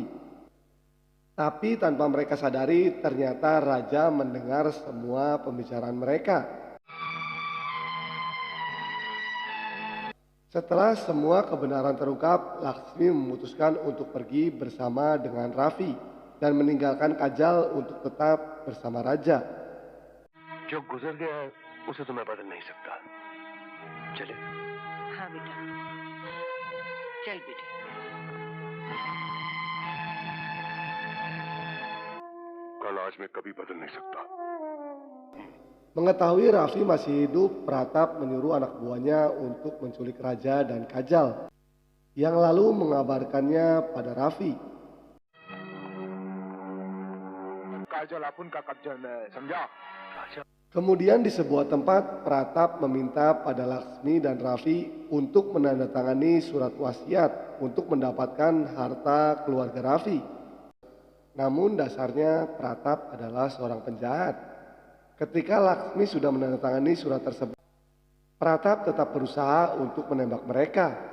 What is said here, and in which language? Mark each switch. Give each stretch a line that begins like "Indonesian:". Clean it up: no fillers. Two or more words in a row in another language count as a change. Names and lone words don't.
Indonesian: Tapi tanpa mereka sadari, ternyata raja mendengar semua pembicaraan mereka. Setelah semua kebenaran terungkap, Laksmi memutuskan untuk pergi bersama dengan Raffi dan meninggalkan Kajal untuk tetap bersama raja.
Hindi: जो गुजर गया है उसे तो मैं बदल नहीं सकता चले हाँ बेटा चल बेटा कल आज मैं कभी बदल नहीं सकता
Indonesian: Mengetahui Raffi masih hidup, Pratap menyuruh anak buahnya untuk menculik raja dan Kajal, yang lalu mengabarkannya pada Raffi.
Hindi: काजल अपन का कब्जा में है, समझा
Indonesian: Kemudian di sebuah tempat, Pratap meminta pada Laksmi dan Raffi untuk menandatangani surat wasiat untuk mendapatkan harta keluarga Raffi. Namun dasarnya Pratap adalah seorang penjahat. Ketika Laksmi sudah menandatangani surat tersebut, Pratap tetap berusaha untuk menembak mereka.